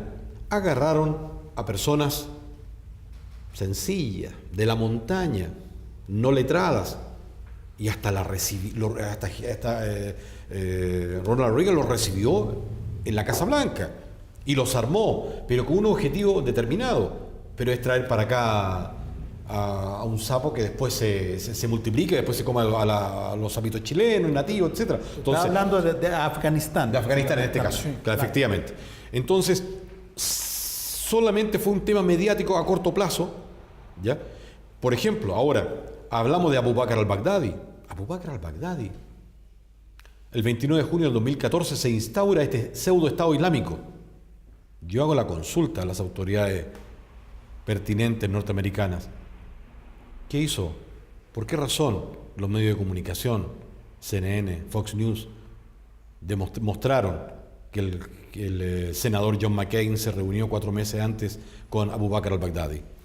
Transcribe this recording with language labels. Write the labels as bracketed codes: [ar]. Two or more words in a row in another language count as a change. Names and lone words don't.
[es] Agarraron a personas sencillas, de la montaña, no letradas, y hasta Ronald Reagan los recibió en la Casa Blanca y los armó, pero con un objetivo determinado, pero es traer para acá a un sapo que después se multiplique, después se coma a los sapitos chilenos, nativos, etc. Entonces, está hablando de Afganistán. De Afganistán en este caso, sí, claro, efectivamente. Entonces, solamente fue un tema mediático a corto plazo, ¿ya? Por ejemplo, ahora hablamos de Abu Bakr al-Baghdadi. Abu Bakr al-Baghdadi. El 29 de junio del 2014 se instaura este pseudo-estado islámico. Yo hago la consulta a las autoridades pertinentes norteamericanas. ¿Qué hizo? ¿Por qué razón los medios de comunicación, CNN, Fox News, mostraron que el senador John McCain se reunió 4 meses antes con Abu Bakr al-Baghdadi?